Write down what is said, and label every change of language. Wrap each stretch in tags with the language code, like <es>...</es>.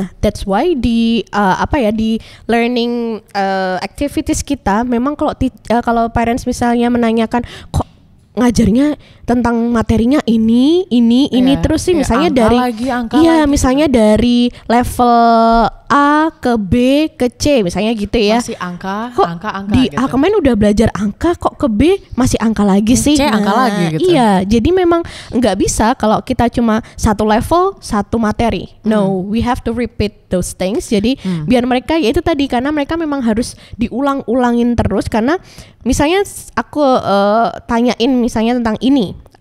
<id>Nah</id> <en>that's why</en> <id>di learning activities kita memang kalau parents misalnya menanyakan kok ngajarnya tentang materinya ini terus sih misalnya misalnya dari level A ke B ke C misalnya gitu ya. Masih angka di gitu. A kemarin udah belajar angka kok ke B masih angka lagi sih. C angka lagi gitu. Iya, jadi memang nggak bisa kalau kita cuma satu level satu materi.</id> <en>No, we have to repeat those things.</en> <id>Jadi biar mereka ya itu tadi karena mereka memang harus diulang-ulangin terus karena misalnya aku tanyain misalnya tentang ini.</id>